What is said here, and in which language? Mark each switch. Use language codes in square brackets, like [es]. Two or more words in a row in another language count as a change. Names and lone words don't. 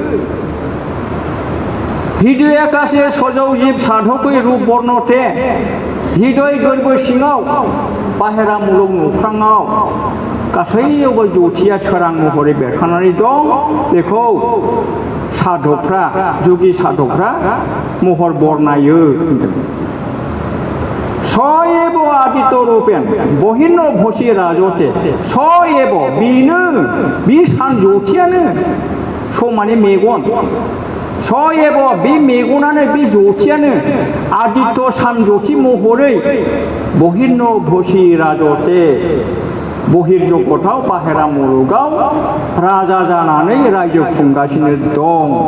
[sa] हृदयाकाशे सजौ जिब साधकै रूप बर्णते [brx] हृदय गोरबो सिङाव बाहेरा मुलुग नख्राङाव गासैयावबो ज्योतिया सोरां महरै बेरखांनानै दं बेखौ साधकफ्रा जुगि साधकफ्रा महर बरनायो [sa] स एव आदित्य रूपेन बहिर्न भसि राजते स एव [brx] बेनो बे सान ज्योतियानो स माने मेगन [sa] स एव [brx] बे मेगनानो बे ज्योतियानो आदित्य सान ज्योति महरै [sa] बहिर्न भसि राजते [brx] बहिर्जगताव बाहेरा मुलुगाव राजा जानानै रायजो खुंगासिनो दं